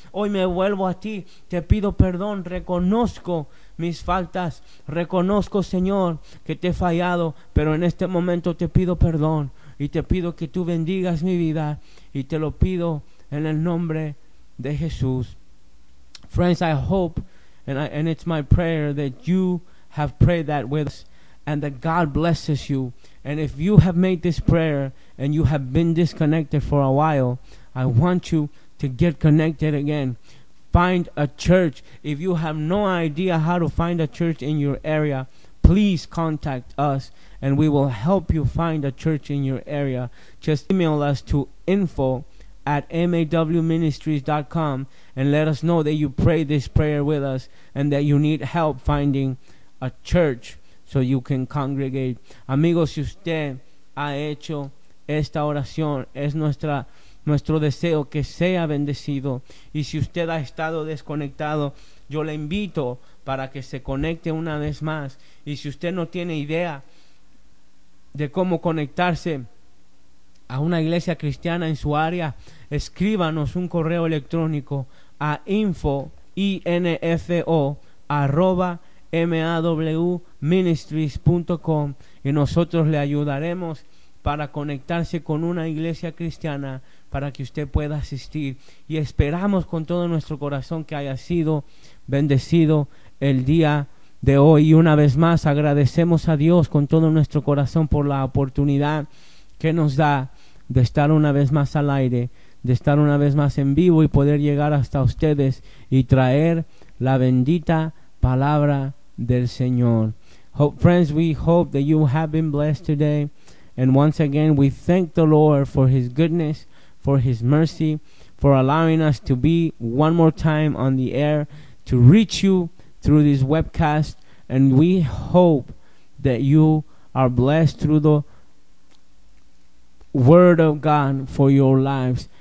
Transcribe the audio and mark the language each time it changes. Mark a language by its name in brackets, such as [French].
[Spanish] Hoy me vuelvo a ti, te pido perdón, reconozco mis faltas, reconozco, Señor, que te he fallado, pero en este momento te pido perdón y te pido que tú bendigas mi vida, y te lo pido en el nombre de Jesús. [English] Friends, I hope And it's my prayer that you have prayed that with us, and that God blesses you. And if you have made this prayer and you have been disconnected for a while, I want you to get connected again. Find a church. If you have no idea how to find a church in your area, please contact us and we will help you find a church in your area. Just email us to info@mawministries.com and let us know that you pray this prayer with us and that you need help finding a church so you can congregate. [Spanish] Amigos, si usted ha hecho esta oración, es nuestro deseo que sea bendecido. Y si usted ha estado desconectado, yo le invito para que se conecte una vez más. Y si usted no tiene idea de cómo conectarse a una iglesia cristiana en su área, escríbanos un correo electrónico a info@mawministries.com y nosotros le ayudaremos para conectarse con una iglesia cristiana para que usted pueda asistir. Y esperamos con todo nuestro corazón que haya sido bendecido el día de hoy. Y una vez más agradecemos a Dios con todo nuestro corazón por la oportunidad que nos da de estar una vez más al aire, de estar una vez más en vivo y poder llegar hasta ustedes y traer la bendita palabra del Señor. [English] Friends, we hope that you have been blessed today. And once again, we thank the Lord for His goodness, for His mercy, for allowing us to be one more time on the air to reach you through this webcast. And we hope that you are blessed through the Word of God for your lives.